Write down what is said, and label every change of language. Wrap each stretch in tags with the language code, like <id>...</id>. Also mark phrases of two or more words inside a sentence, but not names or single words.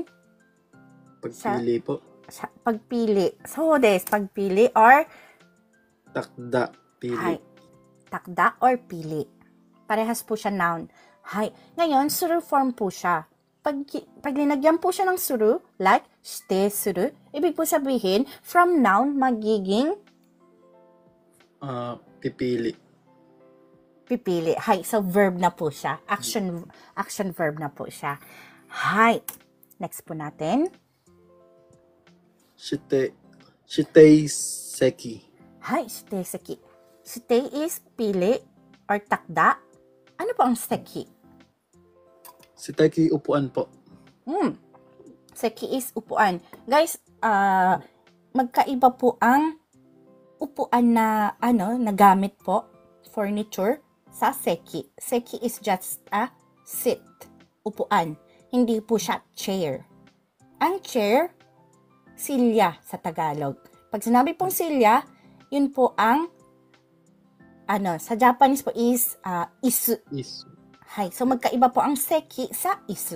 <tl>Pagpili po. Pagpili. So, pagpili or Takda. Pili. Takda or pili. Parehas po siya noun. Ngayon, suru form po siya. Pag linagyan po siya ng suru, like,</tl> <ja>指定する,</ja> <tl>ibig po sabihin, from noun, magiging Pipili. Pipili. So verb na po siya. Action verb na po siya. Next po natin.</tl> <ja>指定席. 指定席.</ja> <tl>Shite is pili or takda. Ano po ang seki? Siteki upuan po. Seki is upuan. Guys, magkaiba po ang upuan na nagamit po, furniture, sa seki.</tl> <en>Seki is just a sit,</en> <tl>upuan. Hindi po siya chair. Ang chair, silya sa Tagalog. Pag sinabi pong silya, yun po ang sa Japanese po is isu. So magkaiba po ang seki sa isu.</tl>